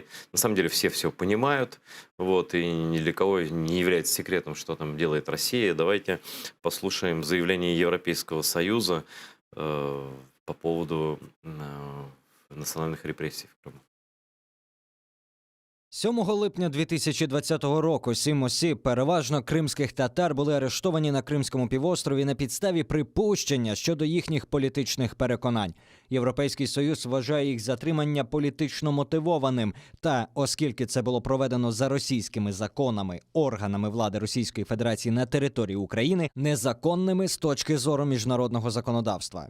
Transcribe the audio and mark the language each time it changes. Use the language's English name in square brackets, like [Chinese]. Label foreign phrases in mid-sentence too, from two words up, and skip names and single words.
[Russian] На самом деле все понимают, вот, и ни для кого не является секретом, что там делает Россия. Давайте послушаем заявление Европейского Союза по поводу национальных репрессий в Крыму. [Ukrainian] 7 липня 2020 року 7 осіб, переважно кримських татар, були арештовані на Кримському півострові на підставі припущення щодо їхніх політичних переконань. Європейський Союз вважає їх затримання політично мотивованим. Та, оскільки це було проведено за російськими законами, органами влади Російської Федерації на території України, незаконними з точки зору міжнародного законодавства.